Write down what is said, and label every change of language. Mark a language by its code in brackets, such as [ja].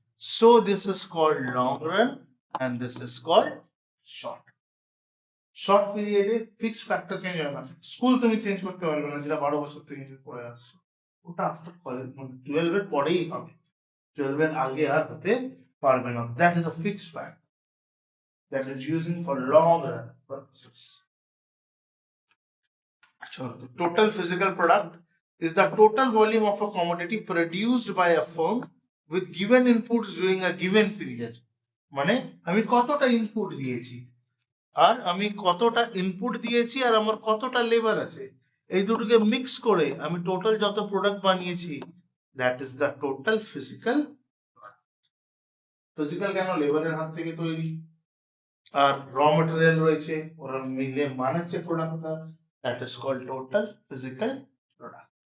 [en] So this is called long run and this is called short. [bn] Short পিরিয়ডে fixed factor change হয় না, school তুমি change করতে পারবে না, যেটা 12 বছর থেকে পড়ে আসছো, ওটা আফটার কলেজ মানে 12 এর পরেই হবে, 12 এর আগে আর হতে পারবে না। [en] That is a fixed fact that is using for long run purposes. The total physical product is the total volume of a commodity produced by a firm with given inputs during a given period. [bn] মানে আমি কতটা input দিয়েছি, আর আমি কতটা input দিয়েছি আর আমার কতটা labour আছে, এই দুটোকে মিক্স করে আমি টোটাল যত প্রোডাক্ট বানিয়েছি, [en] That is the total physical. [bn] Physical কেন, লেবারের হাত থেকে তৈরি, আর র মেটেরিয়াল রয়েছে, ওরা মিলে বানাচ্ছে প্রোডাক্টটা, [en] That is called total physical product.